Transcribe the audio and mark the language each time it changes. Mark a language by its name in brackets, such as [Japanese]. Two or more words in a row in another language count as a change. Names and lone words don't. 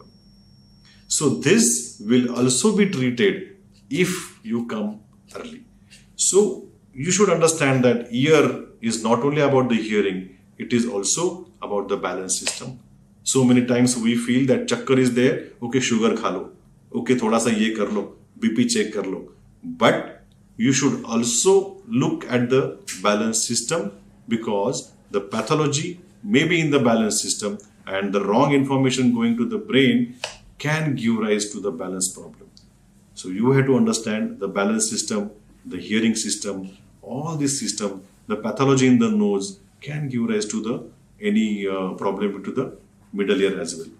[English] So this will also be treated if you come early. So you should understand that ear is not only about the hearing, it is also about the balance system. So many times we feel that chakkar is there, okay, [Hindi] शुगर खा लो, [English] okay, [Hindi] थोड़ा सा ये कर लो, बीपी चेक कर लो. [English] But you should also look at the balance system because the pathology may be in the balance system and the wrong information going to the brain can give rise to the balance problem. So you have to understand the balance system, the hearing system, all this system, the pathology in the nose can give rise to the any problem to the middle ear as well.